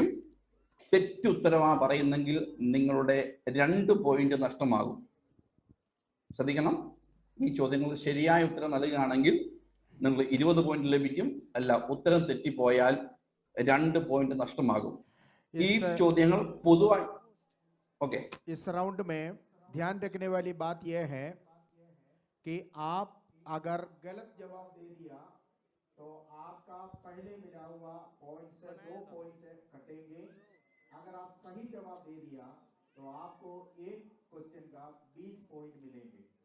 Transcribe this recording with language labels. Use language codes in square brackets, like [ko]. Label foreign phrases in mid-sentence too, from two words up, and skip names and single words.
[ml] തെറ്റുത്തരമാ പറയുന്നെങ്കിൽ നിങ്ങളുടെ 2 പോയിന്റ് നഷ്ടമാകും. ശ്രദ്ധിക്കണം, ഈ ചോദ്യങ്ങൾ ശരിയായ ഉത്തരം നൽകുകയാണെങ്കിൽ നിങ്ങൾ 20 പോയിന്റ് ലഭിക്കും. അല്ല, ഉത്തരം തെറ്റിപ്പോയാൽ 2 പോയിന്റ് നഷ്ടമാകും. ഈ ചോദ്യങ്ങൾ പൊതുവായി ओके [hi] इस राउंड में ध्यान रखने वाली बात यह है कि आप अगर गलत जवाब दे दिया तो आपका पहले मिला हुआ पॉइंट से 2 पॉइंट कटेंगे. अगर आप सही जवाब दे दिया तो आपको एक क्वेश्चन का 20 पॉइंट मिलेंगे.